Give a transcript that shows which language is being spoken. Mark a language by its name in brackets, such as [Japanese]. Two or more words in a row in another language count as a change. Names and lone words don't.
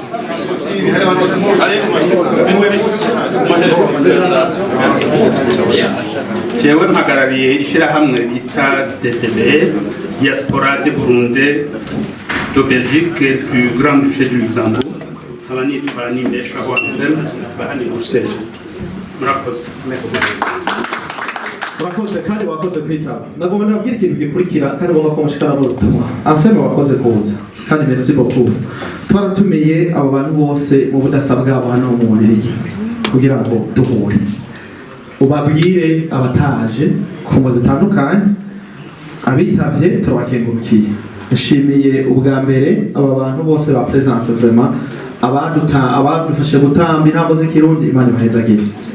[Rundi] jewe mpagarariye ishirahamwe bita DTB Diaspora de Burundi de Belgique du Grand Duché du Luxembourg abanitwa Nimbesha Wansel bahani Bruxelles. Murakoze. Merci. Murakoze kandi wakoze kwitaba. Nagomba nabwira ikintu gikurikira kandi ngomba ko mushikana mu butumwa. Anseme wakoze kuza kandi [French] merci beaucoup. [Rundi] Twaratumiye abo bantu bose mu budasa bwabo hano mu Bubiligi kugira ngo duhure. Ubabwire abataje ku ngo zitandukanye abitavye turabakengurukiye. Nshimiye ubwa mbere aba bantu bose ba [French] presence vraiment [Rundi] abadufashe gutamba intambo z'ikirundi Imana ibahezagire.